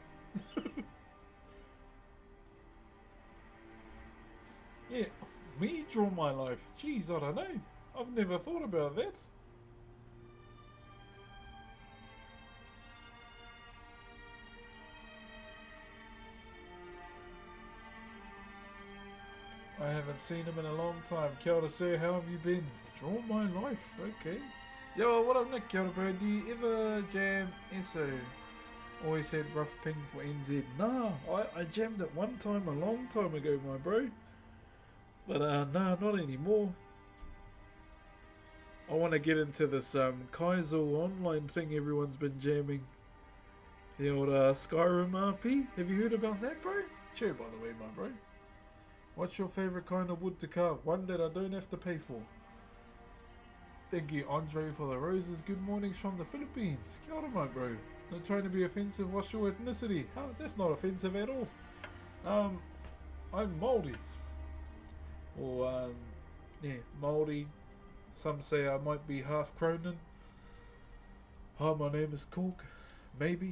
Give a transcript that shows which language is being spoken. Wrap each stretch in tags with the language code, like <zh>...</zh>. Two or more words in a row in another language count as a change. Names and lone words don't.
<en>Yeah, me draw my life. Jeez, I don't know. I've never thought about that. I haven't seen him in a long time.</en> <mi>Kia ora,</mi> <en>sir. How have you been? Draw my life. Okay. Yo, what up, Nick?</en> <mi>Kia ora,</mi> <en>bro. Do you ever jam ESO? Always had rough ping for NZ. Nah, I jammed it one time a long time ago, my bro. But nah, not anymore. I want to get into this Kaizo online thing everyone's been jamming. The old Skyrim RP. Have you heard about that, bro? Cheer, by the way, my bro. What's your favourite kind of wood to carve? One that I don't have to pay for. Thank you, Andre, for the roses. Good mornings from the Philippines.</en> <mi>Kia ora,</mi> <en>my bro. Not trying to be offensive. What's your ethnicity? How? That's not offensive at all. I'm Maori. Or, yeah, Maori. Some say I might be half Cronin. Hi, my name is Cork. Maybe.</en>